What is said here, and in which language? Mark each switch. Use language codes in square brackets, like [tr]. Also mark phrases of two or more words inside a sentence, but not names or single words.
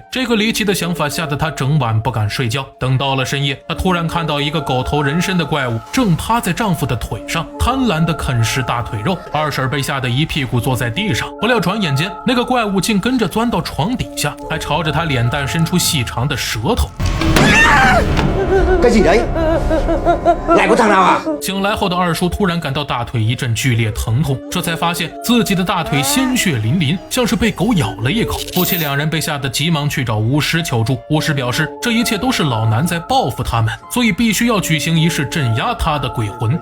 [zh] 这个离奇的想法吓得她整晚不敢睡觉。等到了深夜，她突然看到一个狗头人身的怪物正趴在丈夫的腿上，贪婪地啃食大腿肉。二婶被吓得一屁股坐在地上，不料转眼间那个怪物竟跟着钻到床底下，还朝着她脸蛋伸出细长的舌头。 [vi] cái gì đấy? Lại có thằng nào à? [zh] 醒来后的二叔突然感到大腿一阵剧烈疼痛，这才发现自己的大腿鲜血淋淋，像是被狗咬了一口。夫妻两人被吓得急忙去找巫师求助，巫师表示这一切都是老南在报复他们，所以必须要举行仪式镇压他的鬼魂。